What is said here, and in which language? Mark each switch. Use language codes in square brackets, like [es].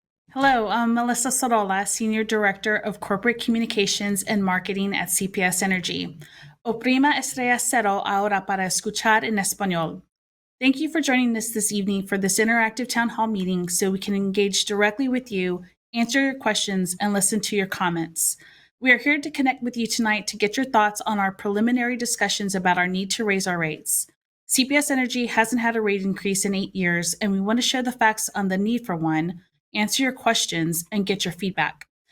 [en] Hello, I'm Melissa Sorolla, Senior Director of Corporate Communications and Marketing at CPS Energy. [es] Oprima estrella cero ahora para escuchar en español. [en] Thank you for joining us this evening for this interactive town hall meeting so we can engage directly with you, answer your questions, and listen to your comments. We are here to connect with you tonight to get your thoughts on our preliminary discussions about our need to raise our rates. CPS Energy hasn't had a rate increase in 8 years, and we want to share the facts on the need for one, answer your questions, and get your feedback.